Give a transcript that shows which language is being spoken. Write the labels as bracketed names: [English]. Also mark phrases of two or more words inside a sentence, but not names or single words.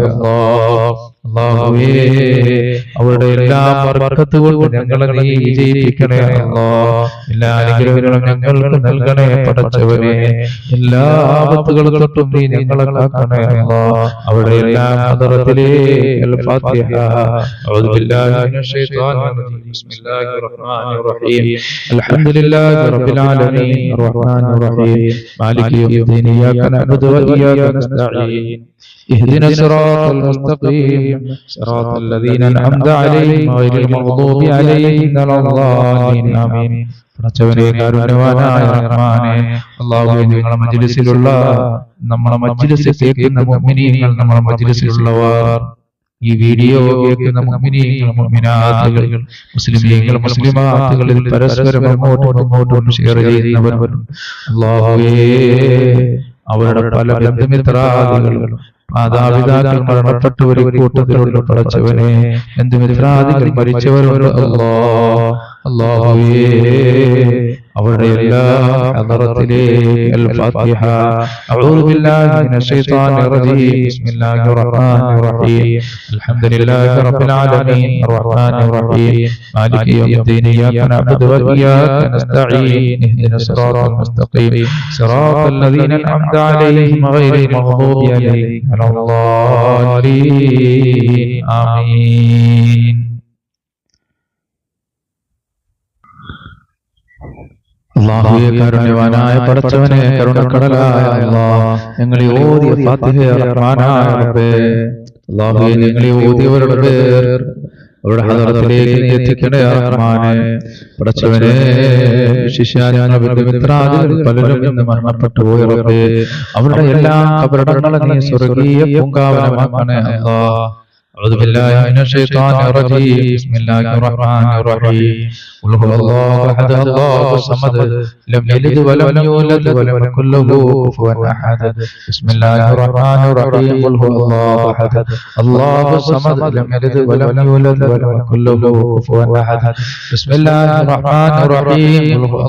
[Malayalam] അല്ലാഹുവേ അവരുടെ എല്ലാ ബർക്കത്ത് കൊണ്ട് ഞങ്ങളെ നീ വിജയിപ്പിക്കണേ അല്ലാഹ് എല്ലാ അനുഗ്രഹങ്ങളും ഞങ്ങൾക്ക് നൽകണേ പടച്ചവനെ എല്ലാ ആപത്തുകളും തൊട്ടും നീ ഞങ്ങളെ കാക്കണേ അല്ലാഹ് അവരുടെ എല്ലാ ഹദറത്തിലേക്ക് [Arabic] الفاتحة أعوذ بالله من الشيطان الرجيم بسم الله الرحمن الرحيم الحمد لله رب العالمين الرحمن الرحيم مالك يوم الدين إياك نعبد وإياك نستعين اهدنا الصراط المستقيم صراط الذين أنعمت عليهم غير المغضوب عليهم ولا الضالين آمين [Malayalam] പടച്ചവനെ കാരുണ്യവാനായ റഹ്മാനേ അല്ലാഹുവേ ഞങ്ങളുടെ മജ്‌ലിസിലുള്ള നമ്മുടെ മജ്‌ലിസ് കേൾക്കുന്ന മുഅ്മിനീങ്ങൾ നമ്മുടെ മജ്‌ലിസിലുള്ളവർ ഈ വീഡിയോ കേൾക്കുന്ന മുഅ്മിനീങ്ങൾ മുഅ്മിനാത്തുകൾ മുസ്ലിമീങ്ങൾ മുസ്ലിമാത്തുകളിൽ പരസ്പരം അങ്ങോട്ടും ഷെയർ ചെയ്യുന്നവർ അല്ലാഹുവേ അവരുടെ പല ബന്ധുമിത്രാദികളും മാതാപിതാക്കൾ മരണപ്പെട്ടവരെ കൂട്ടത്തിലുള്ള പടച്ചവനെ ബന്ധുമിത്രാദികൾ മരിച്ചവരുണ്ട് അല്ലാഹുവേ അവരുടെ എല്ലാ ഹദറത്തിലേക്ക് [Arabic] الفاتحة أعوذ بالله من الشيطان الرجيم بسم الله الرحمن الرحيم الحمد لله رب العالمين الرحمن الرحيم مالك يوم الدين إياك نعبد وإياك نستعين اهدنا الصراط المستقيم صراط الذين أنعمت عليهم غير المغضوب عليهم ولا الضالين آمين. [Malayalam] അല്ലാഹുവേ കാരുണ്യവാനായ പടച്ചവനെ കരുണക്കടലായ അല്ലാഹ് ഞങ്ങളെ ഓതിയ ഫാത്തിഹ റഹ്മാനായ റബ്ബേ അല്ലാഹുവേ ഞങ്ങളെ ഓതിയവരുടെ പേർ അവരുടെ ഹദറത്തിലേക്ക് എത്തിക്കണേ റഹ്മാനേ പടച്ചവനെ ശിഷ്യാനങ്ങളുടെ മിത്രാദികൾ പലരും ഇന്ന് മരണപ്പെട്ടു പോയ റബ്ബേ അവരുടെ എല്ലാ ഖബറടങ്ങളെ നീ സ്വർഗ്ഗീയ പൂങ്കാവനമാക്കണേ അല്ലാഹ്. [Arabic] أعوذ بالله من الشيطان الرجيم بسم الله الرحمن الرحيم قل هو الله أحد الله الصمد لم يلد ولم يولد ولم يكن له كفوا أحد بسم الله الرحمن الرحيم قل هو الله أحد الله الصمد لم يلد ولم يولد ولم يكن له كفوا أحد بسم الله الرحمن الرحيم قل هو